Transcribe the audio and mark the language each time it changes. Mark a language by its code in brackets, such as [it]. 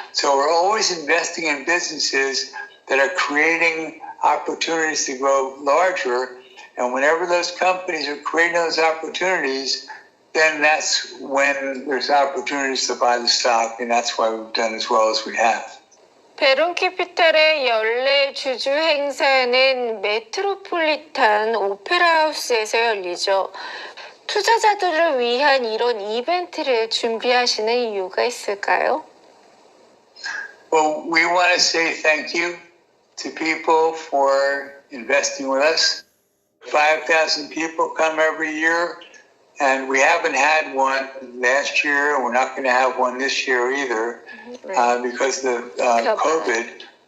[en] So we're always investing in businesses that are creating opportunities to grow larger. And whenever those companies are creating those opportunities, then that's when there's opportunities to buy the stock. And that's why we've done as well as we have. [ko] 베론 캐피탈의 연례 주주 행사는 메트로폴리탄 오페라 하우스에서 열리죠. 투자자들을 위한 이런 이벤트를 준비하시는 이유가 있을까요? [en] Well, we want to say thank you to people for investing with us. 5,000 people come every year, and we haven't had one last year. We're not going to have one this year either because of COVID.